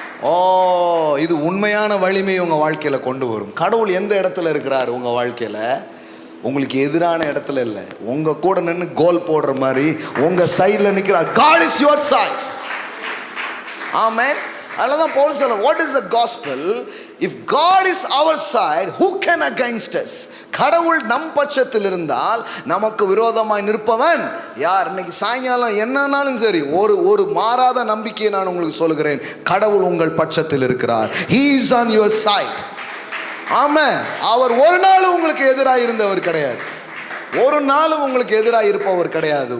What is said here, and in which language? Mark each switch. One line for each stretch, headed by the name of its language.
Tamil: ஓ, இது உண்மையான வலிமை உங்கள் வாழ்க்கையில் கொண்டு வரும். கடவுள் எந்த இடத்துல இருக்கிறார் உங்கள் வாழ்க்கையில்? உங்களுக்கு எதிரான இடத்துல இல்லை, உங்கள் கூட நின்று கோல் போடுற மாதிரி உங்கள் சைடில் நிற்கிறார்.
English: God is your side.
Tamil: ஆமென். அதனால தான் பவுல் சொல்ல,
English: what is the gospel? If God is our side, who can against us?
Tamil: கடவுள் நம் பட்சத்தில் இருந்தால் நமக்கு விரோதமாய் நிற்பவன் யார்? இன்னைக்கு சாயங்காலம் என்னன்னாலும் சரி, ஒரு மாறாத நம்பிக்கையை நான் உங்களுக்கு சொல்கிறேன், கடவுள் உங்கள் பட்சத்தில் இருக்கிறார்.
English: He is on your side.
Tamil: ஆமென். அவர் ஒரு நாளும் உங்களுக்கு எதிராக இருந்தவர் கிடையாது, ஒரு நாளும் உங்களுக்கு எதிராக இருப்பவர் கிடையாது.